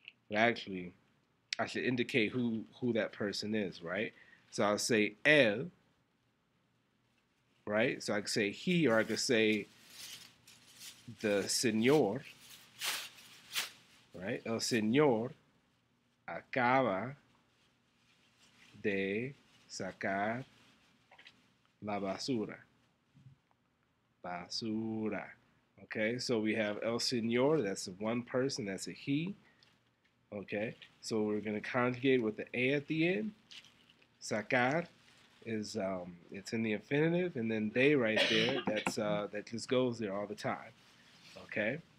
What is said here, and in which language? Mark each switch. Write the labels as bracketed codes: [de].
[en] But actually, I should indicate who that person is, right? So I'll say él, right? So I could say he, or I could say the señor, right? [es] El señor acaba de sacar la basura. Basura. [en] Okay, so we have el señor, that's one person, that's a he. Okay, so we're going to conjugate with the a at the end. Sacar is it's in the infinitive, and then de right there, that just goes there all the time. Okay.